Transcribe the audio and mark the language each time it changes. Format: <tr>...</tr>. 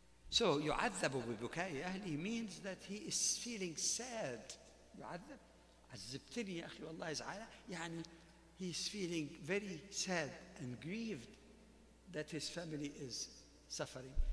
<en>So</en> <ar>يعذب ببكاء أهله</ar> <en>means that he is feeling sad.</en> <ar>يعذب عذبتني يا أخي والله زعلان.</ar> <en>يعني he is feeling very sad and grieved that his family is suffering.</en>